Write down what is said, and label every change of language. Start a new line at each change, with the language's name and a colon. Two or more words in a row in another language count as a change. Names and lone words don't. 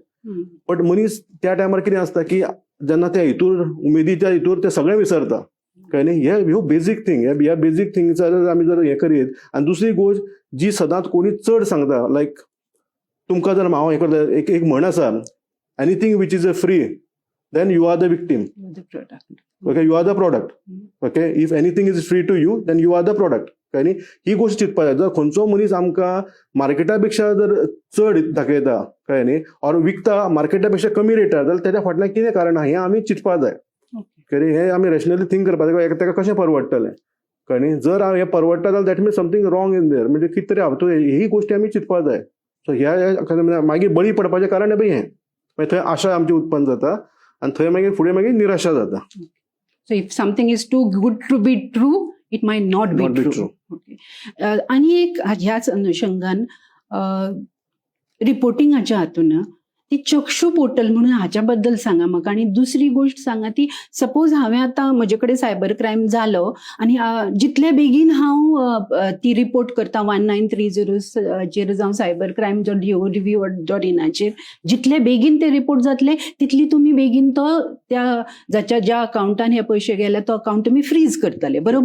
Konkani: बट मनीस त्या टायमार कितें आसता की जेन्ना त्या हितूर उमेदीच्या हितूर ते सगळें विसरता, कळ्ळें न्ही. ह्यो
English: basic thing,
Konkani: ह्या
English: basic things
Konkani: आमी जर हें करीत. आनी दुसरी गोश्ट जी सदांच कोणी चड सांगता, लायक तुमकां जर हांव हें करता, एक म्हण आसा,
English: anything which is free then you are the victim, okay, you are the product. okay, if anything is free to you then you are the product,
Konkani: कळ्ळें न्ही. ही गोष्ट चिंतपाक जाय. जर खंयचो मनीस आमकां मार्केटा पेक्षा जर चड दाखयता, कळ्ळें न्ही, और विकता मार्केटा पेक्षा कमी रेटार, जाल्यार तेच्या फाटल्यान कितें कारण आहा हें आमी चिंतपाक जाय. कळ्ळें, हें आमी
English: rationally think
Konkani: करपाक जाय, ताका कशें परवडटलें, कळ्ळें न्ही. जर हें परवडटा जाल्यार
English: that means something wrong in there,
Konkani: म्हणजे कितें तरी आहा, ही गोश्टी आमी चिंतपाक जाय. सो ह्या मागीर बळी पडपाचें कारण हें मागीर थंय आशा आमची उत्पन्न जाता आनी थंय मागीर फुडें मागीर निराशा जाता.
English: So if something is too good to be true, it might not be true. Okay.
Konkani: आणि एक ह्याच अनुषंगान रिपोर्टिंगाच्या हातून ती चक्षु पोर्टल म्हणून हाच्या बद्दल सांगा म्हाका. आणि दुसरी गोष्ट सांगा ती, सपोज हांवें आतां म्हजे कडेन
English: cyber crime
Konkani: जालो आनी जितले बेगीन हांव ती रिपोर्ट करता 1930 जावं सायबर क्रायम .gov.in जितले बेगीन ते रिपोर्ट जातले तितली तुमी बेगीन तो त्या ज्या अकाउंटान हे पयशे गेले तो अकाउंट तुमी फ्रीज करतले, बरोबर.